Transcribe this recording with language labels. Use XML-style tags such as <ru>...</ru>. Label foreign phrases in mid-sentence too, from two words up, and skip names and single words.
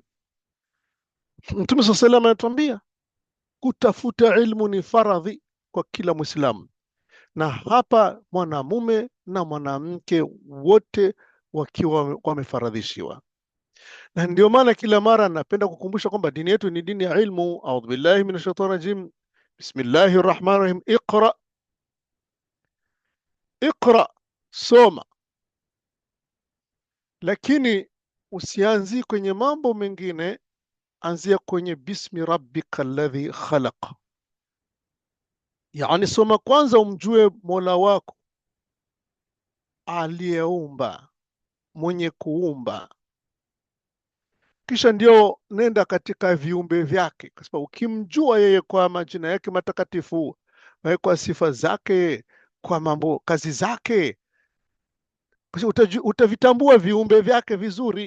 <sw>Mtume</sw> <ar>صلى الله عليه وسلم</ar> <sw>anatuambia kutafuta ilmu ni faradhi kwa kila Muislamu, na hapa mwanamume na mwanamke wote wakiwa wamefaradhishiwa. Na ndio maana kila mara napenda kukumbusha kwamba dini yetu ni dini ya ilmu.</sw> <ar>أعوذ بالله من الشيطان الرجيم بسم الله الرحمن الرحيم. اقرأ اقرأ,</ar> <sw>soma, lakini usianzi kwenye mambo mengine, anzia kwenye</sw> <ar>باسم ربك الذي خلق.</ar> <sw>Yani soma kwanza umjue Mola wako aliyeumba, mwenye kuumba, kisha ndio nenda katika viumbe vyake, kwa sababu ukimjua yeye kwa majina yake matakatifu, kwa sifa zake, kwa mambo kazi zake, utavitambua viumbe vyake vizuri.</sw>